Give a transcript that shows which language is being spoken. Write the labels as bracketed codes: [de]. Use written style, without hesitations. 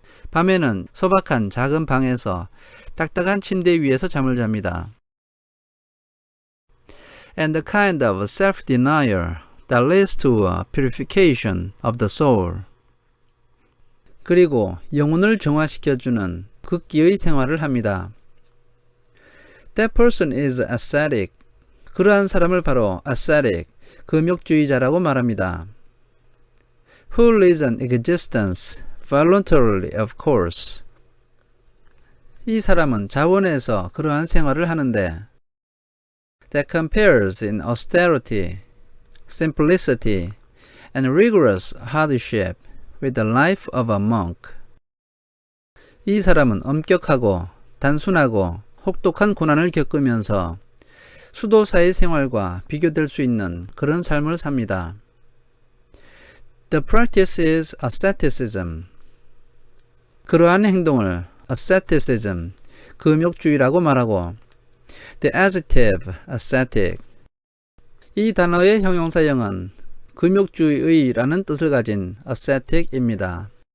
[ko] 밤에는 소박한 작은 방에서 딱딱한 침대 위에서 잠을 잡니다. [en] And the kind of self-denial that leads to a purification of the soul. [ko] 그리고 영혼을 정화시켜주는 극기의 생활을 합니다. [en] That person is ascetic. [ko] 그러한 사람을 바로 ascetic, 금욕주의자라고 말합니다. [en] Who lives an existence voluntarily, of course. [ko] 이 사람은 자원해서 그러한 생활을 하는데 [en] that compares in austerity, simplicity, and rigorous hardship with the life of a monk. [ko] 이 사람은 엄격하고 단순하고 혹독한 고난을 겪으면서 수도사의 생활과 비교될 수 있는 그런 삶을 삽니다. [en] The practice is asceticism. [ko] 그러한 행동을 asceticism, 금욕주의라고 말하고 [en] the adjective ascetic. [ko] 이 단어의 형용사형은 금욕주의라는 뜻을 가진 ascetic입니다.